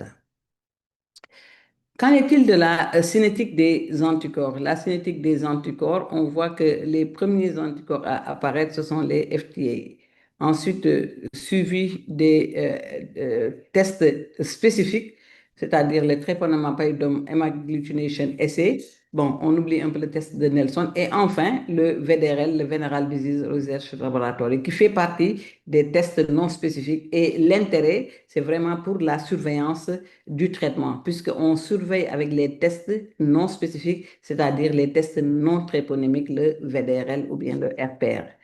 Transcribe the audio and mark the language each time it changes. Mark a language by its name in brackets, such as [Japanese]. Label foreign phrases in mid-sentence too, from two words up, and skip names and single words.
[French] Qu'en est-il de la cinétique des anticorps? La cinétique des anticorps, on voit que les premiers anticorps à apparaître, ce sont les FTA. Ensuite, suivi des tests spécifiques, c'est-à-dire le [English] treponema pallidum hemagglutination assay. [French] Bon, on oublie un peu le test de Nelson. Et enfin, le VDRL, le [English] Venereal Disease Research Laboratory, [French] qui fait partie des tests non spécifiques. Et l'intérêt, c'est vraiment pour la surveillance du traitement, puisqu'on surveille avec les tests non spécifiques, c'est-à-dire les tests non tréponymiques, le VDRL ou bien le RPR.